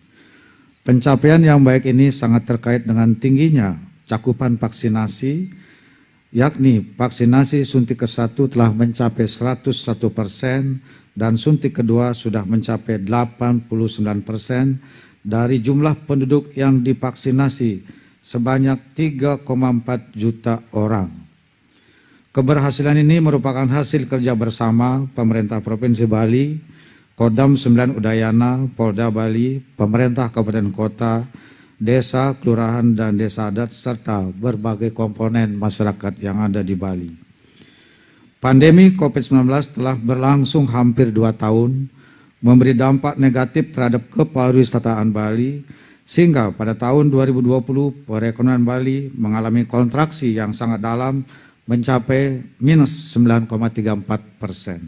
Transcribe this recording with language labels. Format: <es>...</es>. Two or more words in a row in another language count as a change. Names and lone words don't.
<id>Pencapaian yang baik ini sangat terkait dengan tingginya cakupan vaksinasi, yakni vaksinasi suntik ke-1 telah mencapai 101% dan suntik kedua sudah mencapai 89% dari jumlah penduduk yang divaksinasi sebanyak 3,4 juta orang. Keberhasilan ini merupakan hasil kerja bersama pemerintah Provinsi Bali, Kodam 9 Udayana, Polda Bali, pemerintah kabupaten kota, desa, kelurahan, dan desa adat, serta berbagai komponen masyarakat yang ada di Bali. Pandemi COVID-19 telah berlangsung hampir 2 tahun, memberi dampak negatif terhadap kepariwisataan Bali, sehingga pada tahun 2020 perekonomian Bali mengalami kontraksi yang sangat dalam mencapai minus 9,34%.</id>